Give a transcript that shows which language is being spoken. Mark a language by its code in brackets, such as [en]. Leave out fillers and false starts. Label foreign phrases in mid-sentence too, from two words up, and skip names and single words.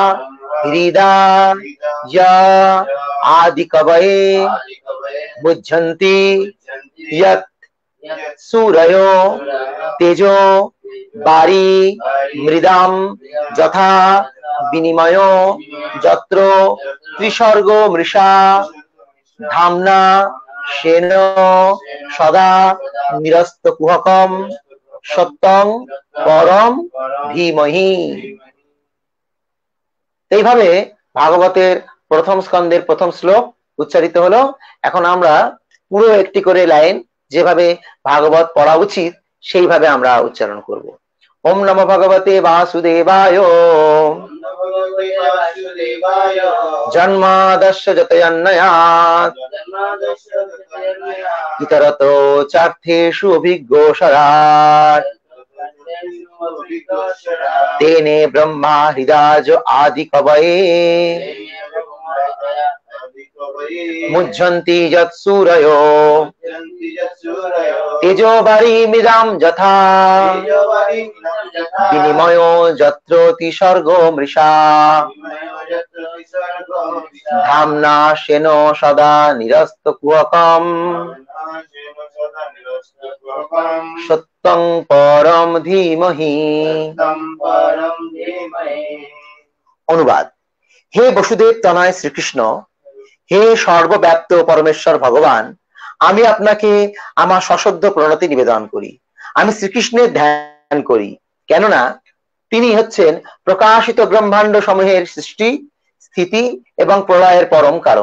[sa] हृदय आदिकवये मुह्यन्ति यत् सूरयो तेजो बारी मृदाम यथा विनिमयो यत्र त्रिसर्गो मृषा धाम्ना शेन सदा निरस्तकुहकं सत्यं परम धीमहि। [bn] এইভাবে ভাগবতের প্রথম স্কন্ধের প্রথম শ্লোক উচ্চারিত হলো। এখন আমরা পুরো একটি করে লাইন যেভাবে ভাগবত পড়া উচিত সেইভাবে আমরা উচ্চারণ করব। [sa] ওম নমো ভগবতে বাসুদেবায় জন্মাদস্য যতয়ন্নয়াৎ ইতরতো চার্থেষু অভিজ্ঞোऽশরাৎ तेने ब्रह्मा हृदय आदि कवये मुह्यन्ति यत् सूरयो तेजो बारी मृदाम यथा विनिमयो यत्र त्रिसर्गो मृषा धाम्ना शेनो सदा निरस्तकुहकम् सत्यं परम धीमहि। [bn] অনুবাদ। হে বসুদেব তনয় শ্রীকৃষ্ণ, হে সর্বব্যাপ্ত পরমেশ্বর ভগবান, আমি আপনাকে আমার সশ্রদ্ধ প্রণতি নিবেদন করি। আমি শ্রীকৃষ্ণের ধ্যান করি, কেননা তিনি হচ্ছেন প্রকাশিত ব্রহ্মাণ্ড সমূহের সৃষ্টি, স্থিতি এবং প্রলয়ের পরম কারণ।